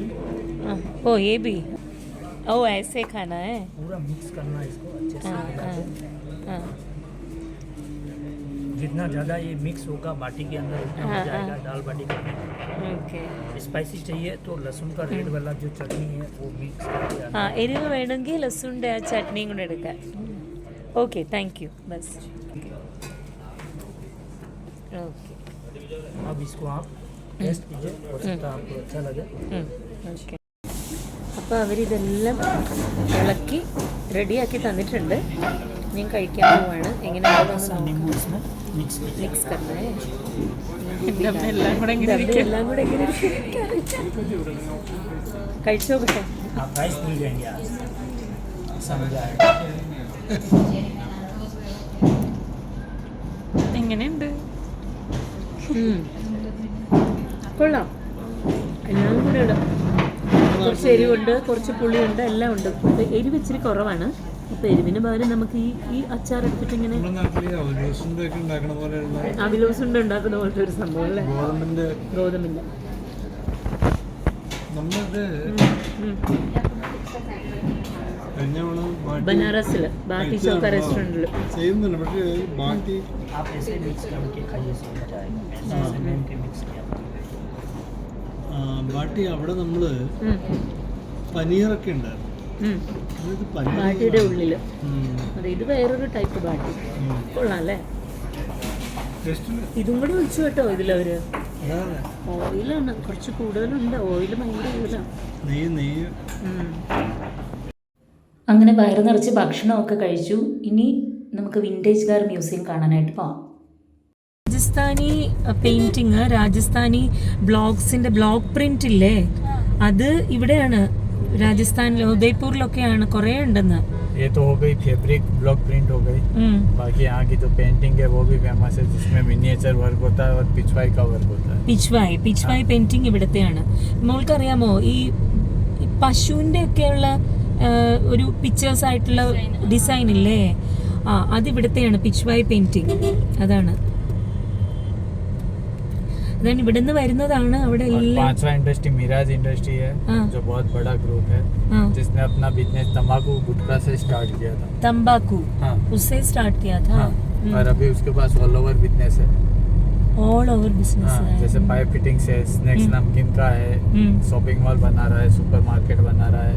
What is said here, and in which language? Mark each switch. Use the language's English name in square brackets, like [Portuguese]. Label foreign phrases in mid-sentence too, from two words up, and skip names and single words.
[Hindi] हाँ ओ ये भी, ओ ऐसे खाना है? पूरा मिक्स करना है इसको अच्छे से हाँ मिला हाँ के। हाँ जितना ज़्यादा ये मिक्स होगा बाटी के अंदर उतना हाँ, मजा आएगा हाँ। दाल बाटी खाने में। ओके स्पाइसी चाहिए तो लहसुन का रेड वाला जो चटनी है वो मिक्स करके [Malayalam] ആ എരിവ് വേണമെങ്കിൽ ലസുൻ്റെ ആ ചട്നിയും കൂടെ എടുക്കാം. [English] okay thank you boss. okay [Hindi] अब इसको आप टेस्ट कीजिए, हो सकता है आपको अच्छा लगे। [Malayalam] ഓക്കെ അപ്പോൾ അവരിതെല്ലാം ഇളക്കി റെഡിയാക്കി തന്നിട്ടുണ്ട്. ഞാൻ കഴിക്കാൻ പോവാണ്. എങ്ങനെയാണെന്ന് [Hindi] नींबू इसमें मिक्स कीजिए। मिक्स करे [Malayalam] എല്ലാം കൂടെ എങ്ങനെ എല്ലാം കൂടെ എങ്ങനെ കഴിച്ചു നോക്കട്ടെ. आप राइस भूल जाएंगे आज, समझ आएगा। എങ്ങനെയുണ്ട്? കൊള്ളാം. എല്ലാം കൂടെ ഇടാം. കുറച്ച് എരിവുണ്ട്, കുറച്ച് പുളിയുണ്ട്, എല്ലാം ഉണ്ട്. എരിവ് ഇച്ചിരി കുറവാണ്. അപ്പോൾ എരിവിന് പകരം നമുക്ക് ഈ അച്ചാർ എടുത്തിട്ട് ഇങ്ങനെ അവിലോസുണ്ട ഉണ്ടാക്കുന്ന പോലത്തെ ഒരു സംഭവം അല്ലേ? ഗോതമ്പിൻ്റെ ബനാറസിൽ ബാട്ടി ചോക്ക റെസ്റ്റോറൻറ്റിൽ ചെയ്യുന്നുണ്ട്. പക്ഷേ ബാക്കി [Hindi] आप ऐसे मिक्स करके खाइए, सब मजा आएगा। ऐसे मिल के मिक्स किया [Malayalam] ബാട്ടി അവിടെ നമ്മൾ പനീറൊക്കെ ഉണ്ടായിരുന്നു. അതായത് ബാട്ടിയുടെ ഉള്ളിൽ അതെ, ഇത് വേറൊരു ടൈപ്പ് ബാട്ടി. കൊള്ളാം അല്ലേ? ഇതും കൂടെ ഒഴിച്ചു കേട്ടോ ഇതിലവർ. ഓയിലാണ് കുറച്ച് കൂടുതലുണ്ട്, ഓയിൽ ഭയങ്കര കൂടുതലാണ്. നെയ്യ് അങ്ങനെ വയറ് നിറച്ച് ഭക്ഷണമൊക്കെ കഴിച്ചു. ഇനി നമുക്ക് [English] vintage car museum [Malayalam] കാണാനായിട്ട് പോവാം. രാജസ്ഥാനി പെയിൻറ്റിങ്, രാജസ്ഥാനി ബ്ലോഗ്സിൻ്റെ [English] block print [Malayalam] ഇല്ലേ, അത് ഇവിടെയാണ് രാജസ്ഥാനിൽ ഉദയ്പൂരിലൊക്കെയാണ് കുറേ ഉണ്ടെന്ന്. ये तो हो गई [English] fabric block print [Malayalam] हो गई। बाकी यहाँ की जो पेंटिंग है वो भी फेमस है, जिसमें [English] miniature work [Malayalam] होता है और पिछवाई का वर्क होता है। പിച്ച്വായ് പെയിൻറ്റിങ് ഇവിടത്തെയാണ്. മോൾക്കറിയാമോ ഈ പശുവിൻ്റെ ഒക്കെയുള്ള ഒരു പിക്ചേഴ്സ് ആയിട്ടുള്ള ഡിസൈൻ ഇല്ലേ, അതിവിടുത്തെയാണ് പിച്ച്വായ് പെയിൻറ്റിങ്. അതാണ് ഇവിടെ നിന്ന് വരുന്നതാണ്. അവിടെ [Hindi] पांचवा इंडस्ट्री मिराज इंडस्ट्री है, जो बहुत बड़ा ग्रुप है, जिसने अपना बिजनेस तंबाकू गुटखा से स्टार्ट किया था। तंबाकू उससे स्टार्ट किया था। और अभी उसके पास [English] all over business [Hindi] है, [English] all over business [Hindi] है। जैसे [English] pipe fittings [Hindi] है, स्नैक्स नमकीन का है, [English] shopping mall [Hindi] बना रहा है, [English] super market [Hindi] बना रहा है।